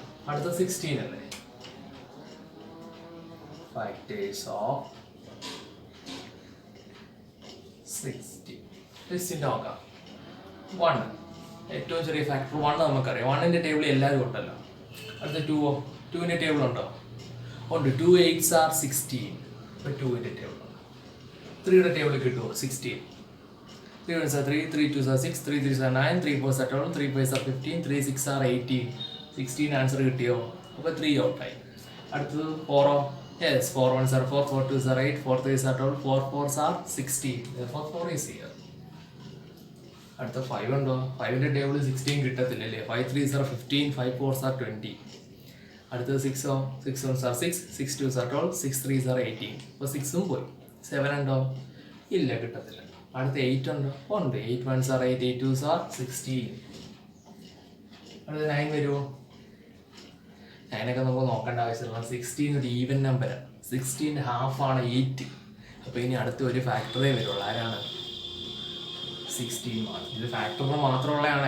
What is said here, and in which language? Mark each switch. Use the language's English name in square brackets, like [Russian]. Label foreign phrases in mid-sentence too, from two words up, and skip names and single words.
[Malayalam] അടുത്ത 16 അല്ലേ? [English] factors of [Malayalam] 16 നോക്കാം. 1 ഏറ്റവും ചെറിയ ഫാക്ടർ 1 നമുക്കറിയാം. 1ന്റെ ടേബിളിൽ എല്ലാവരും ഉണ്ടല്ലോ. അടുത്ത 2ന്റെ ടേബിൾ ഉണ്ടോ? ഉണ്ട്. [English] 2 8s are 16. [Malayalam] ഇപ്പോൾ 2ന്റെ ടേബിൾ ഉണ്ട്. 3യുടെ ടേബിൾ കിട്ടുമോ? 16. [English] 3 1s are 3, 3 2s are 6, 3 3s are 9, 3 4s are 12, 3 5s are 15, 3 6 are 18. [Malayalam] 16 ആൻസർ കിട്ടിയോ? അപ്പോൾ 3 ഔട്ടായി. അടുത്തത് 4ഓ? യെസ്. [English] 4 1s are 4, 4 2s are 8, 4 3s are 12, 4 4s are 16. therefore 4 is here. [Malayalam] അടുത്ത 5 ഉണ്ടോ? 5ന്റെ ടേബിൾ 16 കിട്ടത്തില്ലല്ലേ? [English] 5 3s are 15, 5 4s are 20. അടുത്തത് 6ഓ? 6 1s are 6, 6 2s are 12, 6 3s are 18. [Malayalam] അപ്പോൾ 6ഉം പോയി. 7 ഉണ്ടോ? ഇല്ല, കിട്ടത്തില്ല. അടുത്ത 8 ഉണ്ടോ? ഉണ്ട്. [English] 8 1s are 8, 8 2s are 16. [Malayalam] അടുത്ത 9 വരുമോ? 9 ഒക്കെ നമുക്ക് നോക്കേണ്ട ആവശ്യമില്ല. 16 ഒരു ഈവൻ നമ്പറാണ്. 16ന്റെ ഹാഫ് ആണ് 8. അപ്പോൾ ഇനി അടുത്ത ഒരു ഫാക്ടറേ വരുള്ളൂ. ആരാണ്? 16 മാത്രം. ഇത് ഫാക്ടറിന് മാത്രമുള്ളതാണ്.